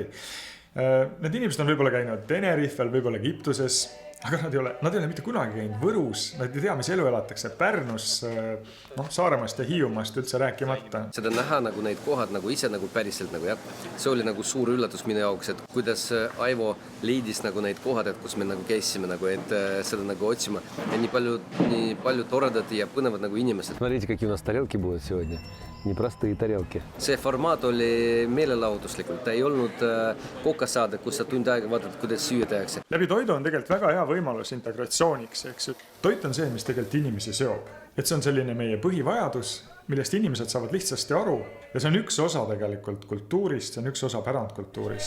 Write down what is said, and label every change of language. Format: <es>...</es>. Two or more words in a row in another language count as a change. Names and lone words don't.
<et>Need inimesed on võib-olla käinud Tenerifel, võib-olla Egiptuses, aga nad ei ole mitte kunagi käinud Võrus, nad ei tea, mis elu elatakse Pärnus, Saaremaast ja Hiiumaast üldse rääkimata. Seda näha nagu neid kohad nagu ise nagu päriselt nagu jah. See oli nagu suur üllatus minu jaoks, et kuidas Aivo leidis nagu neid kohad, et kus me nagu käisime nagu, et seda nagu otsima. Ja nii palju toredad ja põnevad nagu inimesed.</et> <ru>Смотрите, какие у нас тарелки будут сегодня. Непростые тарелки.</ru> <et>See formaat oli meelelahutuslikult. Ta ei olnud kokasaade, kus sa tund aega vaatad, kuidas süüa tehakse. Läbi toidu on tegelikult väga hea võimalus integratsiooniks. Eks? Toit on see, mis tegelikult inimesi seob. Et see on selline meie põhivajadus, millest inimesed saavad lihtsasti aru. Ja see on üks osa tegelikult kultuurist, see on üks osa pärandkultuurist.</et>